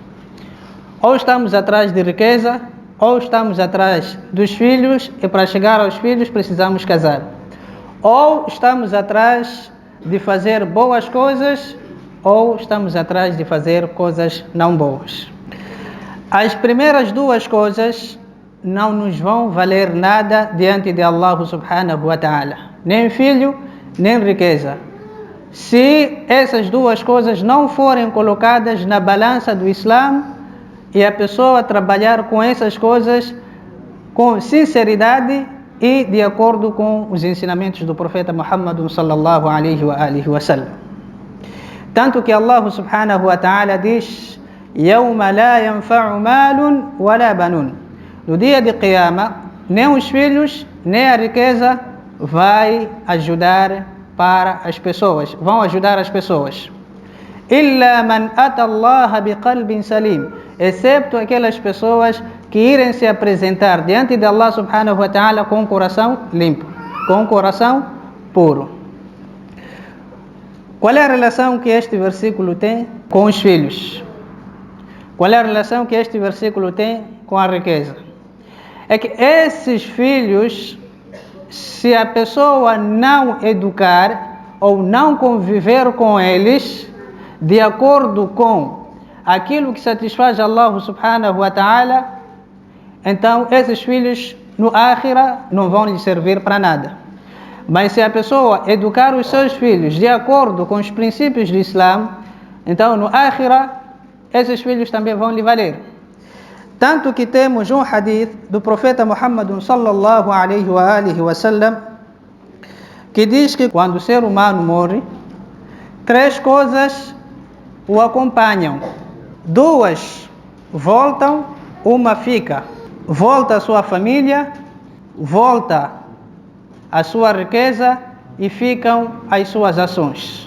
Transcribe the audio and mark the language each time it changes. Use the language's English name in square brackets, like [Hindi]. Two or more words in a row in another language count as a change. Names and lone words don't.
[Portuguese] Ou estamos atrás de riqueza, ou estamos atrás dos filhos, e para chegar aos filhos precisamos casar. Ou estamos atrás de fazer boas coisas, ou estamos atrás de fazer coisas não boas. As primeiras 2 coisas não nos vão valer nada diante de [Arabic] الله سبحانه وتعالى. [Portuguese] Nem filho, nem riqueza. Se essas 2 coisas não forem colocadas na balança do Islã e a pessoa trabalhar com essas coisas com sinceridade e de acordo com os ensinamentos do profeta Muhammad [Arabic] صلى الله عليه وسلم. [Portuguese] Tanto que [Arabic] الله سبحانه وتعالى diz: يَوْمَ لَا يَنْفَعُ مَالٌ وَلَا بَنُونَ. [Portuguese] No dia de Qiyamah, nem os filhos, nem a riqueza vai ajudar para as pessoas, vão ajudar as pessoas. [Arabic] إِلَّا مَنْ أَتَى اللَّهَ بِقَلْبٍ سَلِيمٍ. [Portuguese] Excepto aquelas pessoas que irem se apresentar diante de [Arabic] الله سبحانه وتعالى [Portuguese] com o coração limpo, com o coração puro. Qual é a relação que este versículo tem com os filhos? Qual é a relação que este versículo tem com a riqueza? É que esses filhos, se a pessoa não educar ou não conviver com eles de acordo com aquilo que satisfaz [Arabic] الله سبحانه وتعالى, [Portuguese] então esses filhos no Akhira não vão lhe servir para nada. Mas se a pessoa educar os seus filhos de acordo com os princípios do Islã, então no Akhira esses filhos também vão lhe valer. Tanto que temos um hadith do profeta Muhammad [Arabic] صلى الله عليه وسلم [Portuguese] que diz que quando o ser humano morre, 3 coisas o acompanham. 2 voltam, uma fica. Volta a sua família, volta a sua riqueza e ficam as suas ações.